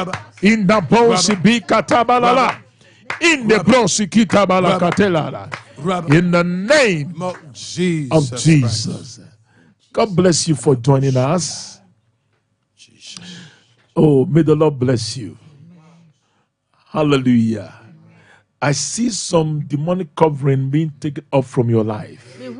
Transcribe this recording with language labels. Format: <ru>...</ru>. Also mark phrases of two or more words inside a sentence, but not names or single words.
<en>In the bones be katabalala. In the brosi kitabala katelala. In the name of Jesus. God bless you for joining us. Oh, may the Lord bless you. Hallelujah. I see some demonic covering being taken off from your life.</en>